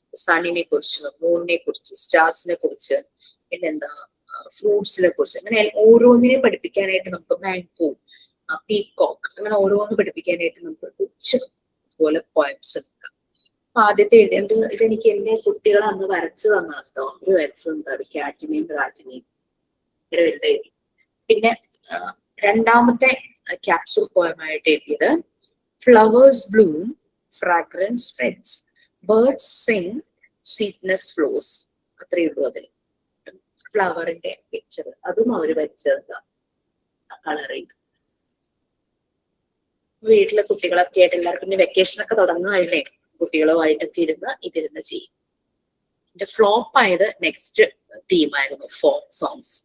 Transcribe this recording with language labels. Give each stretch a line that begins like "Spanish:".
Malayalam: സണ്ണിനെ കുറിച്ച്, മൂണിനെ കുറിച്ച്, സ്റ്റാർസിനെ കുറിച്ച്, പിന്നെന്താ ഫ്രൂട്ട്സിനെ കുറിച്ച്, അങ്ങനെ ഓരോന്നിനെ പഠിപ്പിക്കാനായിട്ട് നമുക്ക് മാംഗോ, പീകോക്ക്, അങ്ങനെ ഓരോന്ന് പഠിപ്പിക്കാനായിട്ട് നമുക്ക് പോലെ പോയംസ് എടുക്കാം. അപ്പൊ ആദ്യത്തെ ഇതെനിക്ക് എന്റെ കുട്ടികൾ അന്ന് വരച്ചു തന്ന കേട്ടോ. ഒരു വരച്ചു തന്നത് ക്യാറ്റിനെയും റാറ്റിനെയും വലുതായി. പിന്നെ രണ്ടാമത്തെ ക്യാപ്സൂൾ പോയമായിട്ട് എഴുതിയത്
English: flowers bloom, fragrance spreads, birds sing, sweetness flows.
Malayalam: അത്രയേ ഉള്ളൂ അതിൽ. ഫ്ലവറിന്റെ പിക്ചർ അതും അവര് വരച്ചെന്താ കളർ ചെയ്ത്. വീട്ടിലെ കുട്ടികളൊക്കെ ആയിട്ട് എല്ലാവർക്കും ഇനി വെക്കേഷൻ ഒക്കെ തുടങ്ങുകയല്ലേ, കുട്ടികളുമായിട്ടൊക്കെ ഇതിരുന്ന് ചെയ്യും. എന്റെ ഫ്ലോപ്പ് ആയത് നെക്സ്റ്റ് തീമായിരുന്നു ഫോക്ക് സോങ്സ്.